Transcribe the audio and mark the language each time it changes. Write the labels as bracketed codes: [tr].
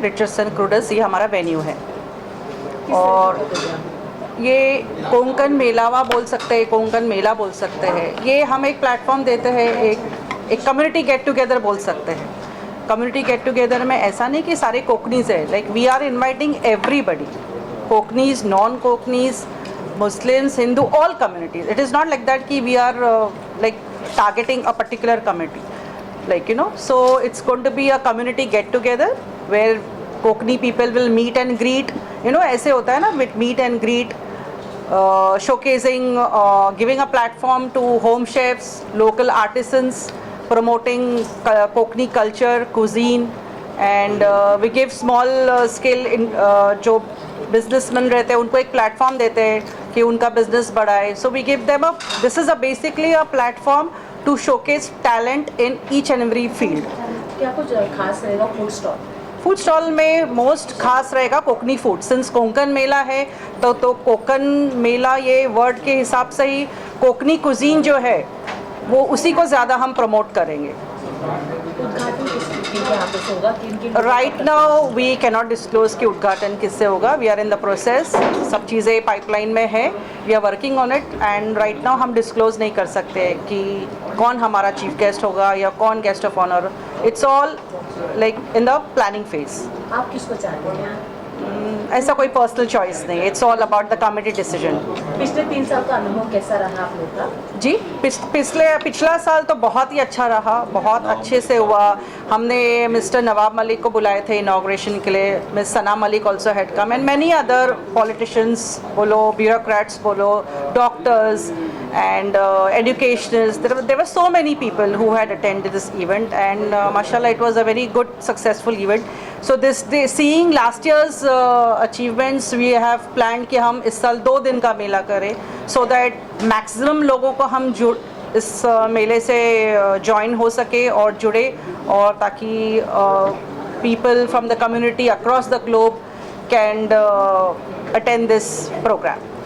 [hi] Richardson क्रूडस ये हमारा venue है. और ये कोंकण मेलावा बोल सकते हैं, कोंकण मेला बोल सकते हैं. ये हम एक प्लेटफॉर्म देते हैं, एक कम्युनिटी गेट टुगेदर बोल सकते हैं. कम्युनिटी गेट टुगेदर में ऐसा नहीं कि सारे कोकनीज़ है, [en] Like we are inviting everybody, Koknis, non Koknis, Muslims, Hindu, all communities. It is not like that कि we are like targeting a particular community, like so it's going to be a community get together where Kokni people will meet and greet, [hi] ऐसे होता है ना, [en] with meet and greet, showcasing, giving a platform to home chefs, local artisans, promoting Konkani culture, cuisine, and we give small scale [hi] जो businessmen रहते हैं उनको एक platform देते हैं कि उनका business बढ़ाए. [en] So we give them this is basically a platform to showcase talent in each and every field. [hi] क्या कुछ खास रहेगा फूड स्टॉल? फूड स्टॉल में मोस्ट खास रहेगा कोकनी फूड. सिंस कोंकण मेला है तो कोकण मेला ये वर्ड के हिसाब से ही कोकनी कुजीन जो है वो उसी को ज़्यादा हम प्रमोट करेंगे. उद्घाटन किसके यहाँ पे होगा? किन [en] right now we cannot disclose [hi] कि उद्घाटन किससे होगा. [en] We are in the process. [hi] सब चीज़ें पाइपलाइन में है. [en] we are working on it and right now [hi] हम डिस्क्लोज नहीं कर सकते कि कौन हमारा चीफ गेस्ट होगा या कौन guest of honour. [en] It's all like in the planning phase. [hi] आप किसको चाहते हैं? ऐसा कोई पर्सनल चॉइस नहीं. [en] It's all about the committee decision. [hi] पिछले 3 साल का अनुभव कैसा रहा आप लोग का? जी पिछला साल तो बहुत ही अच्छा रहा. बहुत अच्छे से हुआ. हमने मिस्टर नवाब मलिक को बुलाए थे इनॉग्रेशन के लिए. [en] Miss Sana Malik also had come and many other politicians बोलो, bureaucrats बोलो, doctors and educationists. There were so many people who had attended this event and mashallah it was a very good successful event. So seeing last year's achievements we have planned [hi] कि हम इस साल 2 दिन का मेला करें [en] so that maximum [hi] लोगों को हम इस मेले से join हो सके और जुड़े और ताकि [en] people from the community across the globe can attend this program.